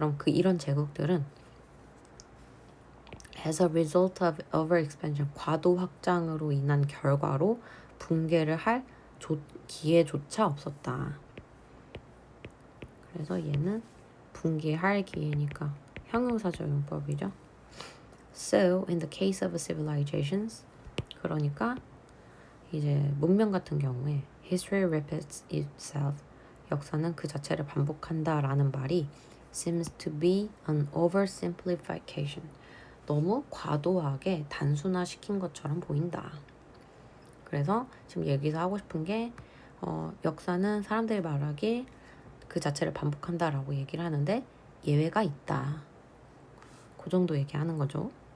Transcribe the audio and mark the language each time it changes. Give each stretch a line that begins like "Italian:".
Korean: 이런 제국들은
English: as a result of overexpansion,
Korean: 과도 확장으로 인한 결과로 붕괴를 할 기회조차 없었다. 그래서 얘는 붕괴할 기회니까 형용사적 용법이죠.
English: So, in the case of civilizations,
Korean: 그러니까 이제 문명 같은 경우에
English: history repeats itself,
Korean: 역사는 그 자체를 반복한다 라는 말이
English: seems to be an oversimplification.
Korean: 너무 과도하게 단순화시킨 것처럼 보인다. 그래서 지금 여기서 하고 싶은 게 역사는 사람들이 말하길 그 자체를 반복한다라고 얘기를 하는데 예외가 있다. 그 정도 얘기하는 거죠.